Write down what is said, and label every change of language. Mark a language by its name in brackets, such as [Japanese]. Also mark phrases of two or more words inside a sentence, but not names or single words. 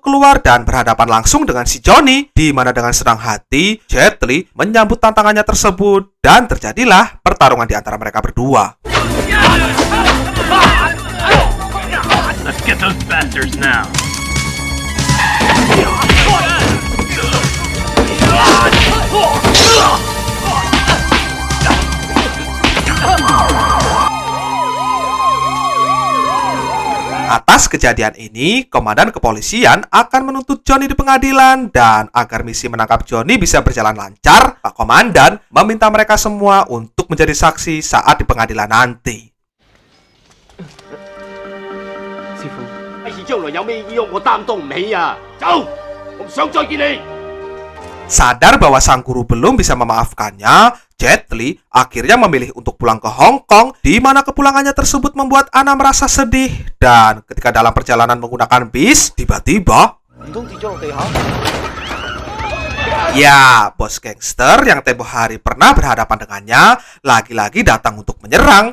[Indonesian] keluar dan berhadapan langsung dengan si Johnny, di mana dengan senang hati, Jet Li menyambut tantangannya tersebut dan terjadilah pertarungan di antara mereka berdua. [English] Let's get those bastards now. [Indonesian] Atas kejadian ini, komandan kepolisian akan menuntut Johnny di pengadilan, dan agar misi menangkap Johnny bisa berjalan lancar, Pak Komandan meminta mereka semua untuk menjadi saksi saat di pengadilan nanti. [Cantonese] Sifu. 第時將來有咩意我擔當唔起啊！走，我唔想再見你。 [Indonesian] Sadar bahwa sang guru belum bisa memaafkannya, Jet Li akhirnya memilih untuk pulang ke Hong Kong, di mana kepulangannya tersebut membuat Anna merasa sedih. Dan ketika dalam perjalanan menggunakan bis, tiba-tiba ya, bos gangster yang tempo hari pernah berhadapan dengannya lagi-lagi datang untuk menyerang.